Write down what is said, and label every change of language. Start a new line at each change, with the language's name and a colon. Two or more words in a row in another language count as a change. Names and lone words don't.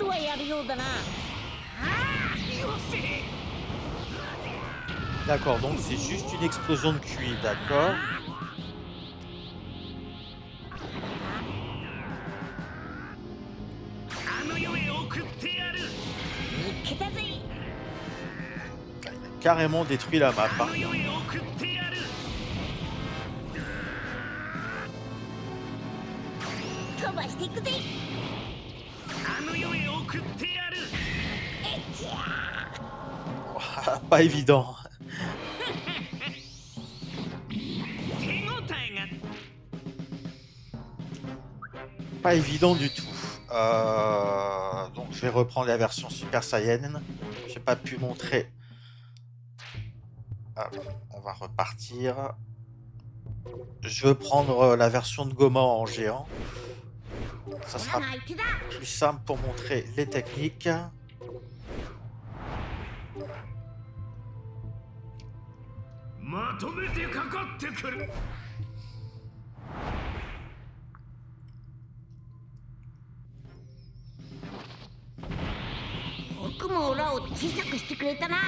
Japanese: やるようだな。
French: D'accord, donc c'est juste une explosion de QI, d'accord.
Japanese: あの世へ送ってやる。見つけたぜ。
French: Il a carrément détruit la map.
Japanese: あ
French: Hein.
Japanese: の世へ送ってやる。飛ばしていくぜ。あの世へ送ってやる。
French: Pas évident.
Japanese: 手応えが。
French: Pas évident du tout. Donc je vais reprendre la version Super Saiyan. J'ai pas pu montrer. Hop, on va repartir. Je veux prendre la version de Goma en géant. Ça
Japanese: 俺
French: sera
Japanese: が相手だ。
French: plus simple pour montrer les techniques.
Japanese: まとめてかかってくる。僕も裏を小さくしてくれたな。